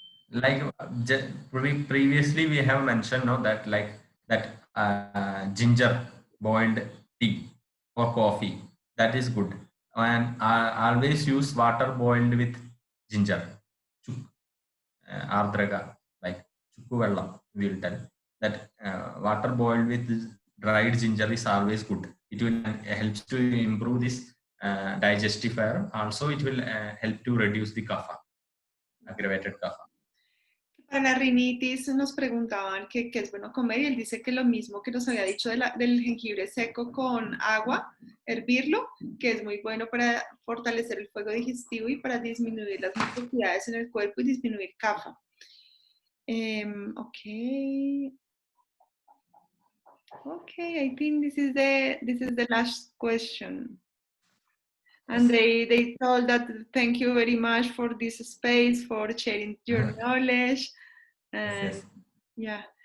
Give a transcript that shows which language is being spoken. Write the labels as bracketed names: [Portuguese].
[English] Like previously we have mentioned, no, that like that ginger boiled tea or coffee, that is good, and I always use water boiled with ginger, ardraga, like [Malayalam] chukku vellam, [English] we will tell that water boiled with dried ginger is always good. It will help to improve this digestive fire. Also, it will help to reduce the kapha, aggravated kapha. [Spanish] Para la rinitis nos preguntaban qué es bueno comer y él dice que lo mismo que nos había dicho del jengibre seco con agua, hervirlo, que es muy bueno para fortalecer el fuego digestivo y para disminuir las mucosidades en el cuerpo y disminuir kapha. [English] Okay. Okay, I think this is the last question. And they told that thank you very much for this space, for sharing your knowledge. And Yes. yeah.